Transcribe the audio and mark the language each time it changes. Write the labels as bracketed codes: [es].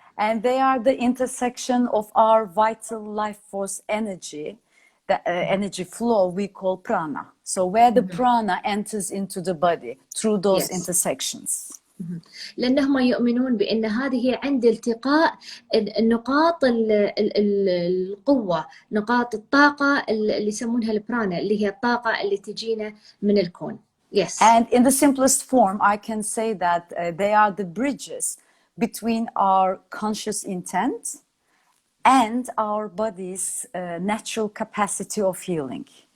[en] And they are the intersection of our vital life force energy, the energy flow we call prana. So where the prana enters into the body through those Yes. intersections. [ar] لأنهم يؤمنون بأن هذه عند التقاء النقاط القوة، نقاط الطاقة اللي يسمونها البرانا، اللي هي الطاقة اللي تجينا من الكون. [en] Yes. And in the simplest form, I can say that they are the bridges between our conscious intent and our body's natural capacity of healing.